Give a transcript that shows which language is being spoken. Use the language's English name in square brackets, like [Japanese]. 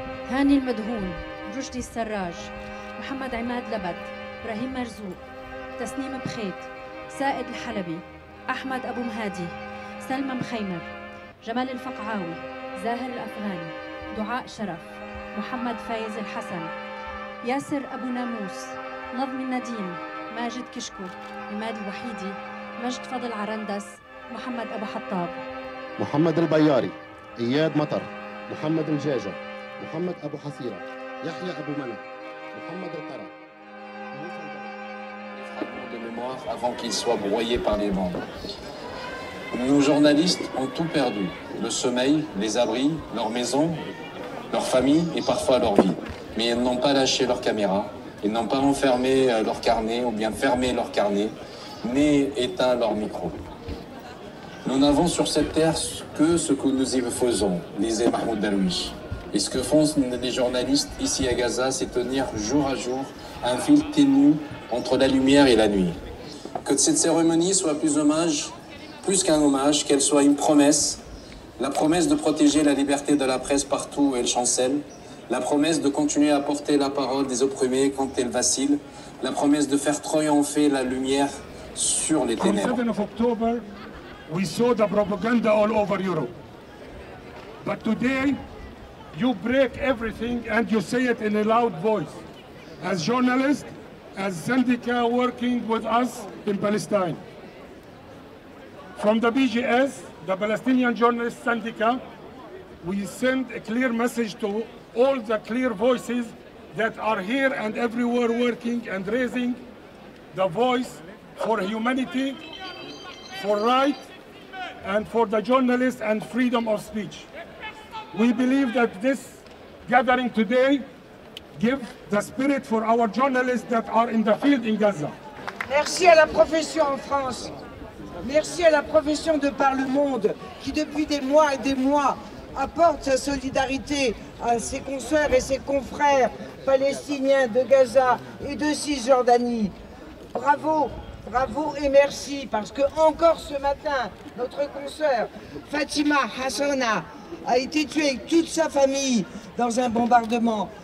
[Arabic] هاني المدهون رشدي السراج محمد عماد لبد إبراهيم مرزوق تسنيم بخيت سائد الحلبي أحمد أبو مهادي سلمى مخيمر جمال الفقعاوي زاهر الأفغاني دعاء شرف محمد فايز الحسن ياسر أبو ناموس نظمي النديم ماجد كشكو عماد الوحيدي مجد فضل عرندس محمد أبو حطاب محمد البياري إياد مطر محمد الجاجة محمد أبو حسيرة يحيى أبو منى محمد القرى. [French] De mémoire avant qu'ils soient broyés par les bombes. Nos journalistes ont tout perdu, le sommeil, les abris, leurs maisons, leurs familles et parfois leur vie. Mais ils n'ont pas lâché leur caméra, ils n'ont pas enfermé leur carnet ou bien fermé leur carnet, ni éteint leur micro. Nous n'avons sur cette terre que ce que nous y faisons, disait Mahmoud Darwish. Et ce que font les journalistes ici à Gaza, c'est tenir jour à jour un fil ténu entre la lumière et la nuit. Que cette cérémonie soit plus qu'un hommage, qu'elle soit une promesse La promesse de protéger la liberté de la presse partout où elle chancelle. La promesse de continuer à porter la parole des opprimés quand elle vacille. La promesse de faire triompher la lumière sur les ténèbres. [English] On 7 of October, we saw the propaganda all over Europe. But today, you break everything and you say it in a loud voice. As journalists, as Syndica working with us in Palestine. From the BGS, the Palestinian Journalists Syndica, we send a clear message to all the clear voices that are here and everywhere working and raising the voice for humanity, for right, and for the journalists and freedom of speech. We believe that this gathering today gives the spirit for our journalists that are in the field in Gaza. [French] Merci à la profession en France. Merci à la profession de par le monde qui depuis des mois et des mois apporte sa solidarité à ses consoeurs et ses confrères palestiniens de Gaza et de Cisjordanie. Bravo, bravo et merci parce que encore ce matin, notre consoeur Fatima Hassana a été tuée avec toute sa famille dans un bombardement.